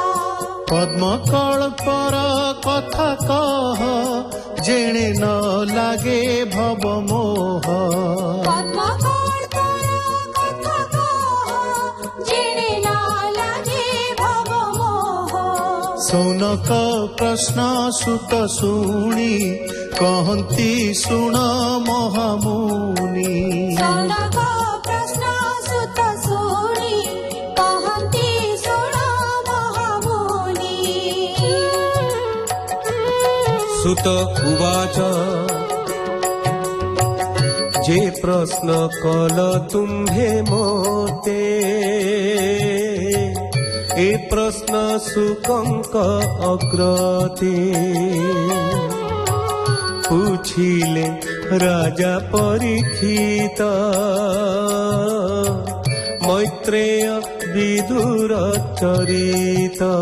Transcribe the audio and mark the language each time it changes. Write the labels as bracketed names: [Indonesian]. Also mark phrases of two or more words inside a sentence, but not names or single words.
[Odia] ପଦ୍ମ କଳ୍ପର କଥା କହ ଯେଣେ ନ ଲାଗେ ଭବ ମୋହ। ପଦ୍ମ କଳ୍ପର କଥା କହ ଯେଣେ ନ ଲାଗେ ଭବ ମୋହ। ସୌନକ ପ୍ରଶ୍ନ ସୁତ ଶୁଣି କହନ୍ତି ଶୁଣ ମହାମୁନି। ସୌନକ ପ୍ରଶ୍ନ ସୁତ ଶୁଣି କହନ୍ତି ଶୁଣ ମହାମୁନି। [Sanskrit] सुत उवाच [Odia] ଯେ ପ୍ରଶ୍ନ କଲ ତୁମ୍ଭେ ମୋତେ ଏ ପ୍ରଶ୍ନ ସୁକଙ୍କ ଅଗ୍ରତେ ପୁଛିଲେ ରାଜା ପରୀକ୍ଷିତ ମୈତ୍ରେୟ ବିଦୁର ଚରିତ।